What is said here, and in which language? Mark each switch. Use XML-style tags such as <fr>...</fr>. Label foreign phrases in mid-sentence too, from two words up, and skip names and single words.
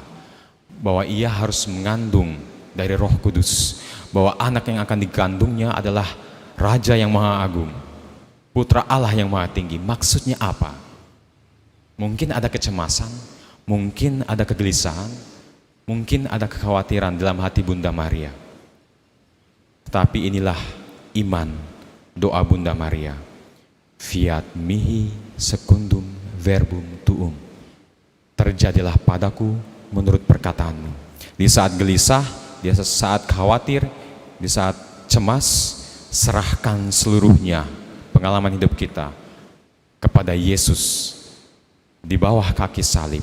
<id>Bahwa ia harus mengandung dari Roh Kudus, bahwa anak yang akan digandungnya adalah Raja yang Maha Agung, Putra Allah yang Maha Tinggi. Maksudnya apa? Mungkin ada kecemasan, mungkin ada kegelisahan, mungkin ada kekhawatiran dalam hati Bunda Maria. Tetapi inilah iman doa Bunda Maria.</id> <la>Fiat mihi secundum verbum tuum.</la> <id>Terjadilah padaku menurut perkataanmu. Di saat gelisah, di saat khawatir, di saat cemas, serahkan seluruhnya pengalaman hidup kita kepada Yesus di bawah kaki salib.</id>